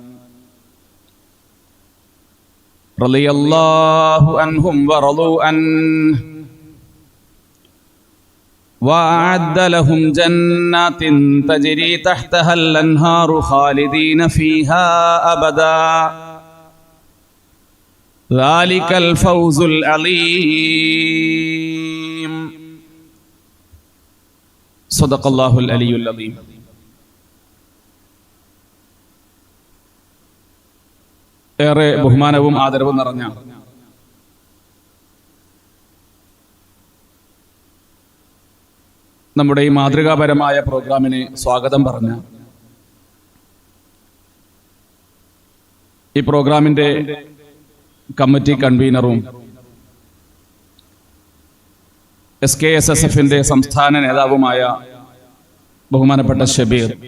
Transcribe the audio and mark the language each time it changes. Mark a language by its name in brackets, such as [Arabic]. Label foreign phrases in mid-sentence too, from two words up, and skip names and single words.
[Arabic] رضي الله عنهم ورضوا عنه وأعد لهم جنات تجري تحتها الأنهار خالدين فيها أبدا ذلك الفوز العظيم. صدق الله العلي العظيم. [Malayalam] ഏറെ ബഹുമാനവും ആദരവും നിറഞ്ഞ നമ്മുടെ ഈ മാതൃകാപരമായ പ്രോഗ്രാമിന് സ്വാഗതം പറഞ്ഞ ഈ പ്രോഗ്രാമിന്റെ കമ്മിറ്റി കൺവീനറും SKSSFന്റെ സംസ്ഥാന നേതാവുമായ ബഹുമാനപ്പെട്ട ഷബീർ,